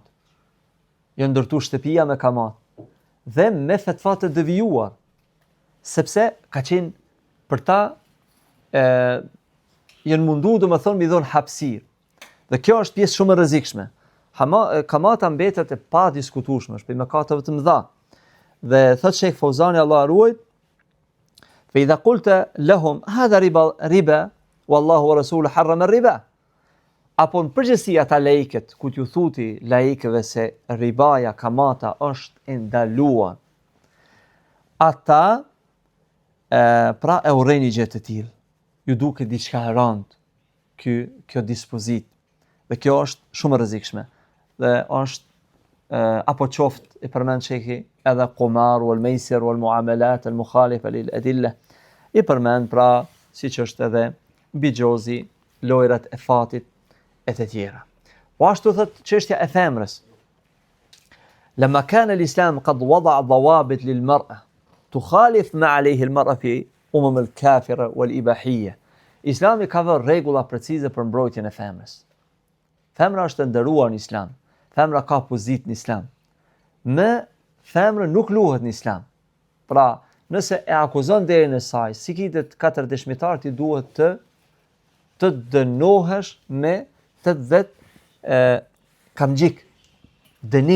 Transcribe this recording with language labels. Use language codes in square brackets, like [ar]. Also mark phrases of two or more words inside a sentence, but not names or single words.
[sq] Janë ndërtuar shtëpia me kamat. Dhe me fatva të devijuar, sepse ka qenë për ta janë mundu domethënë mi dhon hapësirë. Dhe kjo është pjesë shumë e rrezikshme. Kamata mbetet e pa diskutueshme, është për mëkateve të mëdha. Dhe thot Sheikh Fauzani Allah ruaj, [ar] فإذا قلت لهم هذا ربا والله ورسوله حرم ربا. [sq] Apo në përgjithësi ata laikët, ku t'ju thuti laikëve se ribaja, kamata është e ndaluar. Ata pra e urrejnë një gjë të tillë. Ju duket diçka e rëndë kjo dispozit. Dhe kjo është shumë e rrezikshme. Dhe është apo qoftë i përmend Sheikhi edhe [ar] قمار والميسر والمعاملات المخالفة للأدلة. [sq] I përmend pra siç është edhe bigjozi, lojrat e fatit e të tjera. Po ashtu thot çështja e femrës. [ar] لما كان الإسلام قد وضع ضوابط للمرأة تخالف ما عليه المرأة في الكافرة والإباحية. [sq] Islami ka vënë rregulla precize për mbrojtjen e femrës. Femra është e nderuar në Islam. Femra ka pozitë në Islam. Me femrën nuk luhet në Islam. Pra, nëse e akuzon derën e saj, si kitet 4 dëshmitar ti duhet të dënohesh me 80 kamxhik dënim.